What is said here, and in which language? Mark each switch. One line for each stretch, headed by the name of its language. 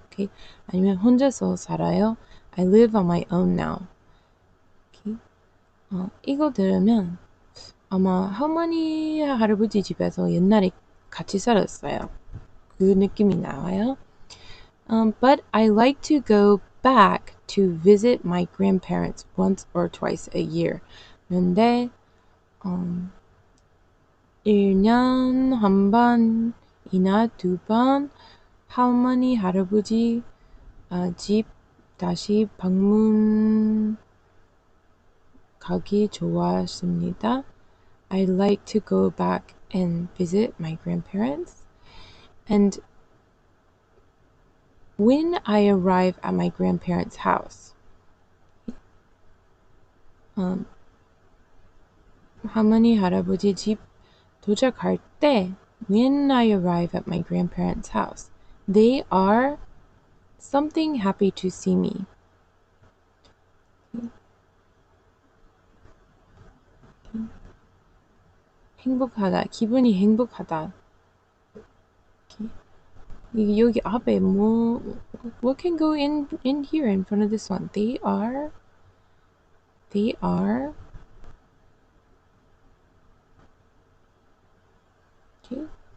Korean: Okay, 아니면 혼자서 살아요.
English: I live on my own now.
Korean: Okay, 이거 들으면 아마 할머니 할아버지 집에서 옛날에 같이 살았어요. 그 느낌이 나와요.
English: But I like to go back to visit my grandparents once or twice a year.
Korean: 그런데 1년 한 번이나 두 번 할머니 할아버지 집 다시 방문 가기 좋아했습니다.
English: I like to go back and visit my grandparents. And when I arrive at my grandparents' house,
Korean: 할머니 할아버지 집 도착할 때,
English: when I arrive at my grandparents' house, they are something happy to see me.
Korean: 행복하다, 기분이 행복하다. 여기 앞에
English: what can go in here in front of this one? They are okay.